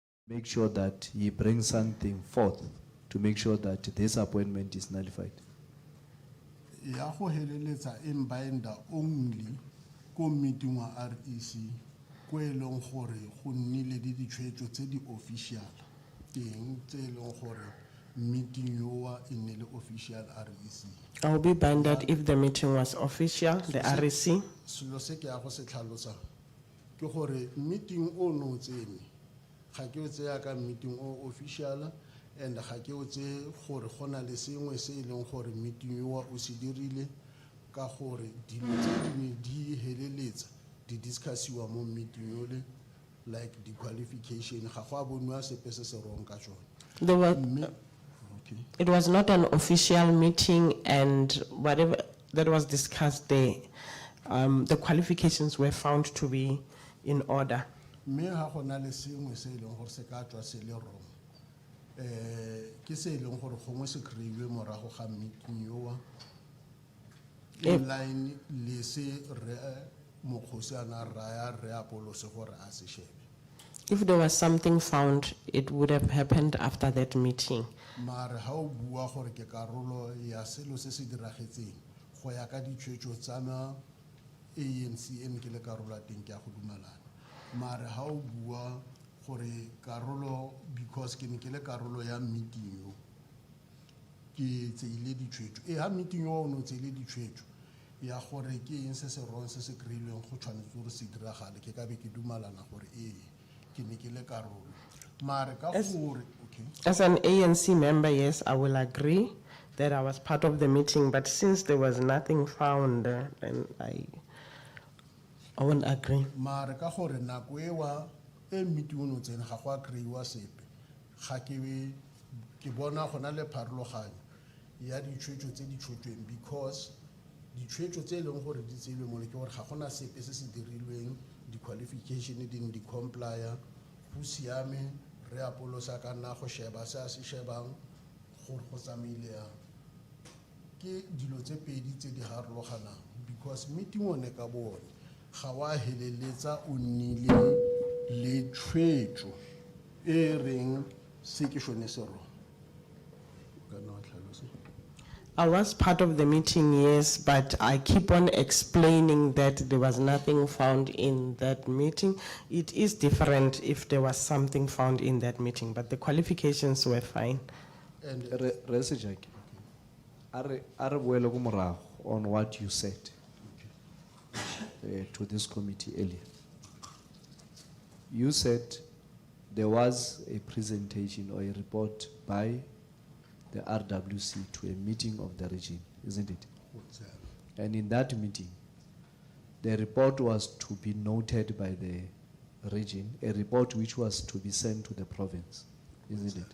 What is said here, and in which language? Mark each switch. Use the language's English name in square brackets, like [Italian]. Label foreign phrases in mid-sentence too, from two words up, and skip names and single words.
[English] make sure that he brings something forth to make sure that this appointment is nullified. [Tswana] Ya go heleletsa [English] in binder only [Tswana] ko meeting wa REC ko eleng gore go nnile di ditshwetso tse di official teng tse eleng gore meeting yoa e nnile official REC. [English] I'll be binded if the meeting was official, the REC. [Tswana] Selo se ke ya go se tlhalosa ke gore meeting o no tsene ga ke o tseya ka meeting o official and ga ke o tse gore gona le sengwe se e leng gore meeting yoa o se dirile ka gore dilo tse dingwe di heleletsa di discussiwa mo meeting yole [English] like the qualification [Tswana] ga go a bonwa sepe se se wrong ka tsone. [English] It was not an official meeting, and whatever that was discussed there, the qualifications were found to be in order. [Tswana] Me ha gona le sengwe se e leng gore se ka tswa se le wrong. Ke se e leng gore gongwe se kreiwe morago ga meeting yoa. [English] In line [Tswana] le se re Mokgosi ana raya re apolose gore a se shebe. [English] If there was something found, it would have happened after that meeting. [Tswana] Mare ha o bua gore ke karolo ya selo se se diragetseng go ya ka ditshwetso tsa na ANC ene ke le karolo teng ke a go dumelana. Mare ha o bua gore karolo because ke ne ke le karolo ya meeting yo ke tseile ditshwetso ha meeting yo o no tseile ditshwetso ya gore ke eng se se wrong se se kreilweng go tshwanetse gore se diragale ke ka be ke dumelana gore ke ne ke le karolo. Mare ka gore [English] As an ANC member, yes, I will agree that I was part of the meeting, but since there was nothing found, then I won't agree. [Tswana] Mare ka gore nako ewa meeting o no tsene ga go a kreiwa sepe ga ke bona gona le pharologanyo ya ditshwetso tse di tshotweng because ditshwetso tse e leng gore di tseilwe mo le ke gore ga gona sepe se se dirilweng di-qualification di complya go siame re apolosa ka nna go sheba se a se shebang gore go tsamaile yang ke dilo tse pedi tse di harologanang because meeting one ka bone ga wa heleletsa o nnile le tshwetso e reng se ke shone se ro kana wa tlhalosa. [English] I was part of the meeting, yes, but I keep on explaining that there was nothing found in that meeting. It is different if there was something found in that meeting, but the qualifications were fine. And Resejake, [Tswana] are boele go morago [English] on what you said to this committee earlier. You said there was a presentation or a report by the RWC to a meeting of the region, isn't it? And in that meeting, the report was to be noted by the region, a report which was to be sent to the province, isn't it?